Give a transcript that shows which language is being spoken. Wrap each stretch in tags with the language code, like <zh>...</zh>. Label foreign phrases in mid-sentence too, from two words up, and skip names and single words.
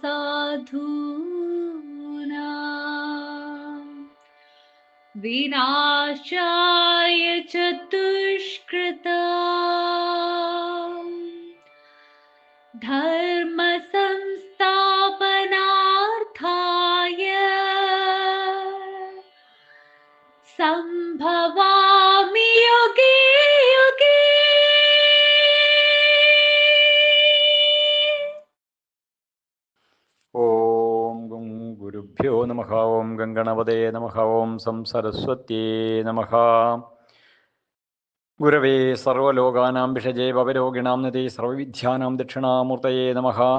<sa>साधूनां, विनाशाय च दुष्कृतां, धर्म संस्थापनार्थाय संभवामि युगे युगे। ഓം ഗം ഗുരുഭ്യോ നമഃ. ഓം ഗംഗണപതേ നമഃ. ഓം സംസരസ്വത്യേ നമഃ. ഗുരവേ സർവലോകാനാം വിഷജേ ഭവരോഗിണാം നിധേ സർവവിദ്യാനാം ദക്ഷിണാമൂർത്തയേ നമഃ.</sa>